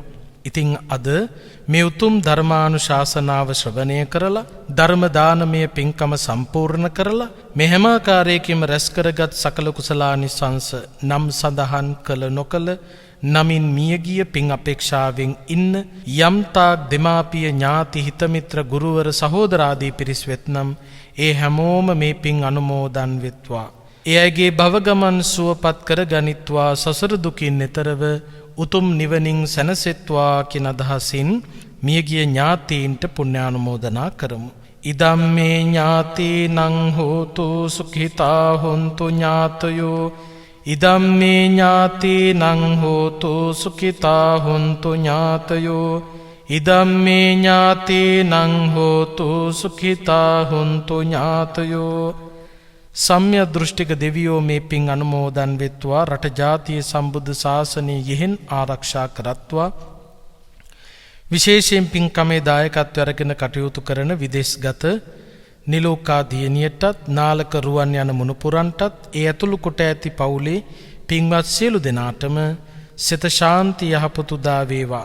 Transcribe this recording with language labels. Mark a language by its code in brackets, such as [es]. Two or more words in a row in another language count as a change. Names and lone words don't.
[si] ඉතින් අද මේ උතුම් ධර්මානුශාසනාව ශ්‍රවණය කරලා ධර්ම දානමය පින්කම සම්පූර්ණ කරලා මේ හැම ආකාරයකින්ම රැස් කරගත් සකල කුසලානිසංස නම් සඳහන් කළ නොකළ නමින් මියගිය පින් අපේක්ෂාවෙන් ඉන්න යම්තාක් දෙමාපිය ඥාති හිතමිත්‍ර ගුරුවර සහෝදරාදී පිරිස් වෙත්නම් ඒ හැමෝම මේ පින් අනුමෝදන් වෙත්වා. ඒ අයගේ භවගමන් සුවපත් කර ගනිත්වා, සසර දුකින් එතරව උතුම් නිවනින් සැනසෙත්වා කියන අදහසින් මියගිය ඥාතීන්ට පුණ්‍යානුමෝදනා කරමු. [pi] ඉදම්මේ ඥාතීනං හෝතු සුඛිතා හොන්තු ඥාතයෝ ඉදම්මේ ඥාතීනං හෝතු සුඛිතා හොන්තු ඥාතයෝ ඉදම්මේ ඥාතීනං හෝතු සුඛිතා හොන්තු ඥාතයෝ. [si] සම්‍ය දෘෂ්ටික දෙවියෝ මේ පින් අනුමෝදන් වෙත්වා, රට ජාතිය සම්බුද්ධ ශාසනය යෙහෙන් ආරක්ෂා කරත්වා. විශේෂයෙන් පින්කමේ දායකත්වය අරගෙන කටයුතු කරන විදේශගත නිලෝකා දියණියටත් නාලක රුවන් යන මුණුපුරන්ටත් ඒ ඇතුළු කොට ඇති පවුලේ පින්වත් සියලු දෙනාටම සිත ශාන්ති යහපත උදා වේවා.